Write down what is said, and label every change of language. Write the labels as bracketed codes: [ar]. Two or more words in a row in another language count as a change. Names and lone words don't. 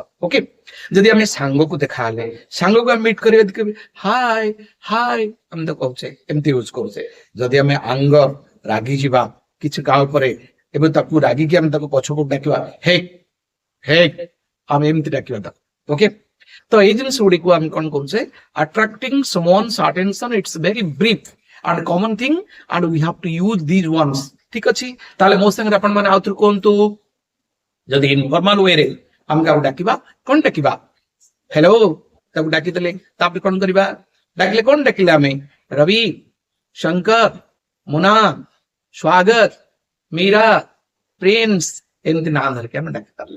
[or] ଓକେ, ଯଦି ଆମେ ସାଙ୍ଗକୁ ଦେଖାହେଲେ, ସାଙ୍ଗକୁ ଆମେ ମିଟ୍ କରିବା, [en] hi hi [or] ଆମେ ତ କହୁଛେ, ଏମିତି ୟୁଜ କରୁଛେ। ଯଦି ଆମେ ଆଙ୍ଗ ରାଗି ଯିବା କିଛି କାହା ଉପରେ, ଏବେ ତାକୁ ରାଗିକି ଆମେ ତାକୁ ପଛକୁ ଡାକିବା, ହେ ହେ, ଆମେ ଏମିତି ଡାକିବା ତାକୁ। ଓକେ, ତ ଏଇ ଜିନିଷ ଗୁଡିକୁ ଆମେ କଣ କରୁଛେ, [en] attracting someone's attention. It's very brief and common thing and we have to use these ones. [or] ଠିକ ଅଛି, ତାହେଲେ ମୋ ସାଙ୍ଗରେ ଆପଣ ମାନେ ଆଉଥରେ କୁହନ୍ତୁ। ଯଦି [en] informal wayରେ [or] ଆମେ କାହାକୁ ଡାକିବା, କଣ ଡାକିବା, ହେଲୋ, ତାକୁ ଡାକିଦେଲେ, ତାପରେ କଣ କରିବା, ଡାକିଲେ କଣ ଡାକିଲେ, ଆମେ ରବି, ଶଙ୍କର, ମୁନା, ସ୍ୱାଗତ, ମୀରା, ପ୍ରିନ୍ସ, ଏମିତି ନାଁ ଧରିକି ଆମେ ଡାକି ପାରିଲେ।